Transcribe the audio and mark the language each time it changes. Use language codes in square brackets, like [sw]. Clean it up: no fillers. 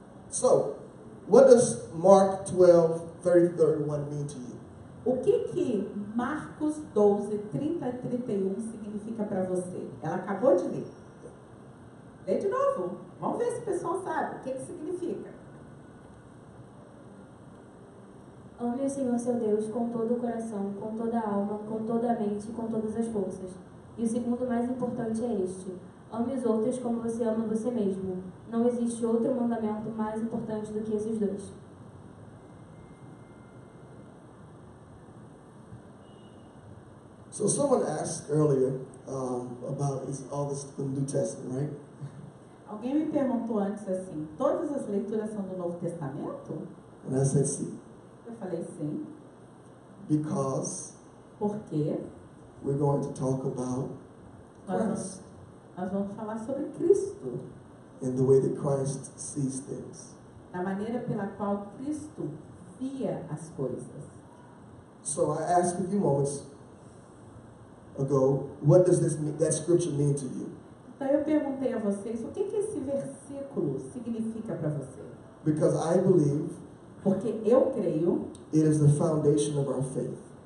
[en] So, what does Mark 12, 30, 31 mean to you? [pt] O que Marcos 12, 30 e 31 significa para você? Ela acabou de ler. Lê de novo. Vamos ver se o pessoal sabe o que significa. Ame o Senhor seu Deus com todo o coração, com toda a alma, com toda a mente e com todas as forças. E o segundo mais importante é este: ame os outros como você ama você mesmo. Não existe outro mandamento mais importante do que esses dois. [en] So someone asked earlier about all this from the New Testament, right? [pt] Alguém me perguntou antes assim, todas as leituras são do Novo Testamento? [en] And I said, see, [pt] Eu falei sim. [en] because [pt] Por quê? [en] we're going to talk about Christ [pt] Nós vamos falar sobre Cristo. [en] and the way that Christ sees things. [pt] Da maneira pela qual Cristo via as coisas. [en] So I asked a few moments ago, what does that scripture mean to you? [pt] Então eu perguntei a vocês, o que esse versículo significa para você? [en] Because I believe [pt] Porque eu creio [en] it is the foundation of our faith.